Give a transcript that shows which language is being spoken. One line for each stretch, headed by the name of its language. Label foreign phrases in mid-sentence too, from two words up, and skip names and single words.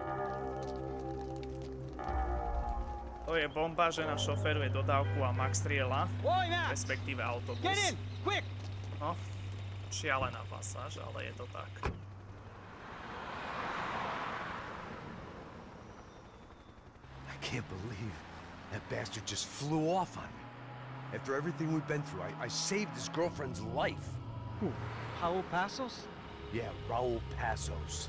Slovak: To je bomba, žena šoferuje dodávku a Max strieľa, respektíve autobus.
English: Get in, quick!
Slovak: No, šialená pasáž, ale je to tak.
English: I can't believe that bastard just flew off on me. After everything we've been through, I saved his girlfriend's life. Who? Raul Passos? Yeah, Raul Passos.